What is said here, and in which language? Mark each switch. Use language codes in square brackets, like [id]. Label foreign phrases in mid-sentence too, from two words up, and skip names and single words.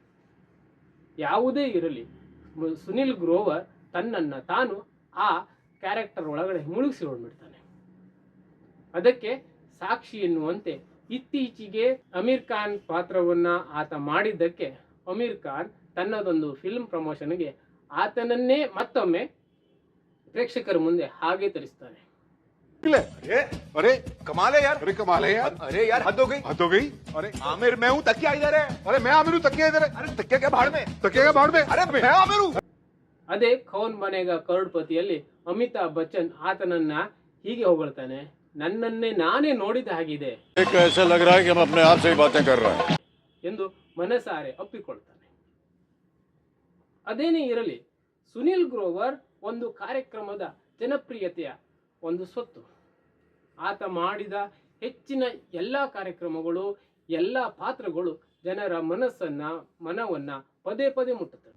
[kn] ಯಾವುದೇ ಇರಲಿ, ಸುನಿಲ್ ಗ್ರೋವರ್ ತನ್ನನ್ನ ತಾನು ಆ ಕ್ಯಾರೆಕ್ಟರ್ ಒಳಗಡೆ ಮುಳುಗಿಸಿಕೊಂಡ್ಬಿಡ್ತಾನೆ. ಅದಕ್ಕೆ ಸಾಕ್ಷಿ ಎನ್ನುವಂತೆ ಇತ್ತೀಚೆಗೆ ಅಮೀರ್ ಖಾನ್ ಪಾತ್ರವನ್ನ ಆತ ಮಾಡಿದ್ದಕ್ಕೆ ಅಮೀರ್ ಖಾನ್ ತನ್ನದೊಂದು ಫಿಲ್ಮ್ ಪ್ರಮೋಷನ್ಗೆ ಆತನನ್ನೇ ಮತ್ತೊಮ್ಮೆ ಪ್ರೇಕ್ಷಕರ ಮುಂದೆ ಹಾಗೆ ತರಿಸ್ತಾನೆ. [hi] अरे अरे कमाल है यार, अरे कमाल है यार, अरे यार हद हो गई, हद हो गई। अरे आमिर मैं हूँ, तकिया इधर है। अरे मैं आमिर हूँ, तकिया इधर है। अरे तकिया क्या भाड़ में, तकिया क्या भाड़ में, अरे मैं आमिर हूँ। [kn] ಅದೇ ಕೌನ್ ಬನೇಗಾ ಕರೋಡ್ಪತಿಯಲ್ಲಿ ಅಮಿತಾಬ್ ಬಚ್ಚನ್ ಆತನನ್ನ ಹೀಗೆ ಹೊಗಳ್ತಾನೆ, ನನ್ನನ್ನೇ ನಾನೇ ನೋಡಿದ ಹಾಗಿದೆ [hi] ऐसा लग रहा है कि हम अपने आप से ही बातें कर रहे हैं [kn] ಎಂದು ಮನಸಾರೆ ಒಪ್ಪಿಕೊಳ್ತಾನೆ. ಅದೇನೇ ಇರಲಿ, ಸುನಿಲ್ ಗ್ರೋವರ್ ಒಂದು ಕಾರ್ಯಕ್ರಮದ ಜನಪ್ರಿಯತೆಯ ಒಂದು ಸ್ವತ್ತು. ಆತ ಮಾಡಿದ ಹೆಚ್ಚಿನ ಎಲ್ಲ ಕಾರ್ಯಕ್ರಮಗಳು, ಎಲ್ಲ ಪಾತ್ರಗಳು ಜನರ ಮನವನ್ನ ಪದೇ ಪದೇ ಮುಟ್ಟುತ್ತವೆ.